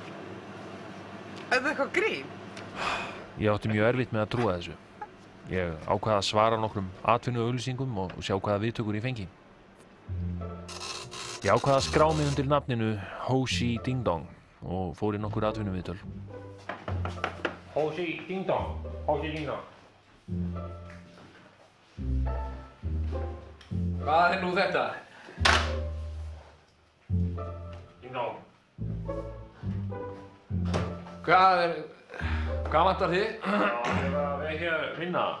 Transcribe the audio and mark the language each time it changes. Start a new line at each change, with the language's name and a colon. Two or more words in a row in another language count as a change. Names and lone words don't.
Icelandic: Er þetta eitthvað grín? Ég átti mjög erfitt með að trúa þessu. Ég ákvað að svara nokkrum atvinnuauglýsingum og sjá hvaða viðtökur ég fengi. Ég ákvað að skrá mig undir nafninu Ho Chi Ding Dong og fór í nokkur atvinnuviðtöl. Ho Chi Ding Dong. Ho Chi Ding Dong. Hvað er nú þetta? Ding Dong. Hvað vantar þið? Já, ég var að vekja vinna.